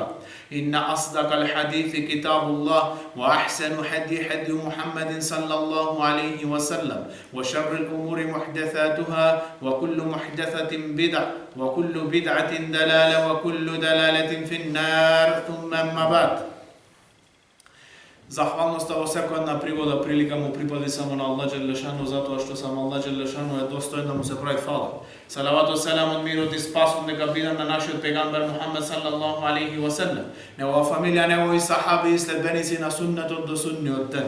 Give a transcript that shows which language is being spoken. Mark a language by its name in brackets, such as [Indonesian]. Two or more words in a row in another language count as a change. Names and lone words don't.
[Arabic] إن أصدق الحديث كتاب الله، وأحسن هدي محمد صلى الله عليه وسلم، وشر الأمور محدثاتها، وكل محدثة بدعة، وكل بدعة دلالة، وكل دلالة في النار. ثم أما بعد. [Macedonian] Zahvalnost во секоја една пригода, прилика му припади само на [Arabic] الله جل شأنه, [Macedonian] затоа што само [Arabic] الله جل شأنه [Macedonian] е достоен да му се прави фала. Салавату селамот, мирот и спасот нека биде на нашиот пегамбер Мухамед [Arabic] صلى الله عليه وسلم, [Macedonian] негова фамилија, негови сахаби и следбеници на суннетот до судниот ден.